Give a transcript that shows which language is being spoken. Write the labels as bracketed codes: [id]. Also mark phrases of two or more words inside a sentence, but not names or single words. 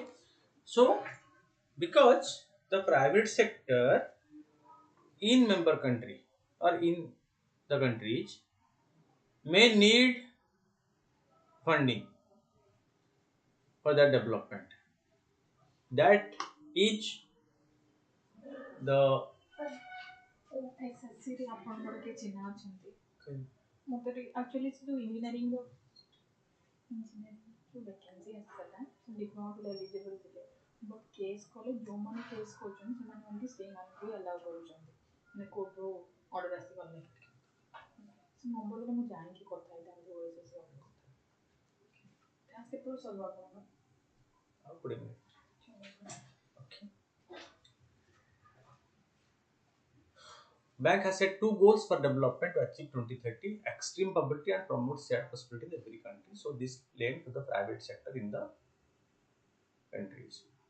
[en] So because the private sector in member country or in the countries may need funding for their development, that each the [or] SSC ଆପଣଙ୍କର ଚିହ୍ନା ଅଛନ୍ତି ମୋତେ ଆକ୍ଚୁଆଲି ସେ ଯେଉଁ ଇଞ୍ଜିନିୟରିଂର ଇଞ୍ଜିନିୟରିଂ ଯେଉଁ ଭ୍ୟାକେନ୍ସି ଆସିଥିଲା ସେ ଡିପ୍ଲୋମା ପିଲା ଏଲିଜିବଲ୍ ଥିଲେ [en] but case [or] କଲେ ଯେଉଁମାନେ କେସ୍ କରୁଛନ୍ତି ସେମାନେ ଓନ୍ଲି ସେଇମାନଙ୍କୁ ଆଲାଉ କରୁଛନ୍ତି ମାନେ କୋର୍ଟରୁ ଅର୍ଡ଼ର ଆସିଗଲେ ସେ ନମ୍ବର ଦେଲେ ମୁଁ ଜାଣିକି କଥା ହେଇଥାନ୍ତି OSS ଟାସ୍କ କେତେବେଳେ ସରିବ ଆପଣଙ୍କର? ଆଉ 20 minutes. Okay. [en] Bank has set two goals for development to achieve 2030: extreme poverty and promote shared prosperity in every country. So this led to the private sector in the countries.